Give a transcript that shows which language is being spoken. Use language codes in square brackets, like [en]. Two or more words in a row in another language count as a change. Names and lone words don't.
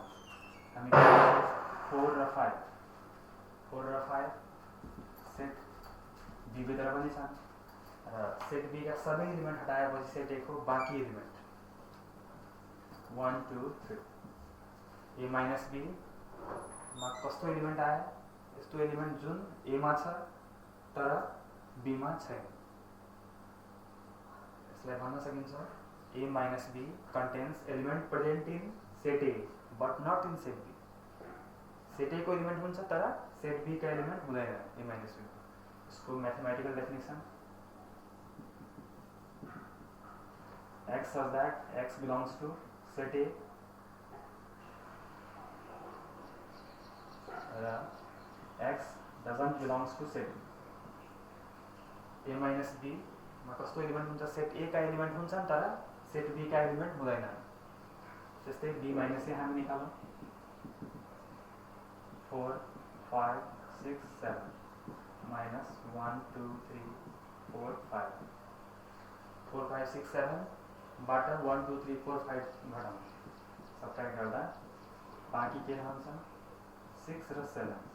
[ne] हामी 4 र 5 सेट बी भित्र पनि छन् र सेट बी का सबै एलिमेन्ट हटाएपछि सेट ए को बाँकी एलिमेन्ट 1 2 3। ए माइनस बी मा कस्तो एलिमेन्ट आयो, यस्तो एलिमेन्ट जुन ए मा छ तर बी मा छैन। यसलाई भन्न सकिन्छ ए माइनस बी [en] contains element present in set A but not in set B। [ne] सेट ए को एलिमेंट हुन्छ तर सेट बी का एलिमेंट हुँदैन ए माइनस बी। [en] इसको mathematical definition x such that x belongs to set A [ne] र [en] x doesn't belongs to set B। [ne] ए माइनस बी मा कस्तो एलिमेंट हुन्छ, सेट ए का एलिमेंट हुन्छन् तर सेट बी का एलिमेंट हुँदैन। त्यस्तै बी माइनस ए हामी निकालौँ 4 5 6 7 minus 1 2 3 4 5 4 5 6 7 बाट 1 2 3 4 5 घटाउँ, सबट्र्याक्ट गर्दा बाँकी के रहन्छ 6 र 7।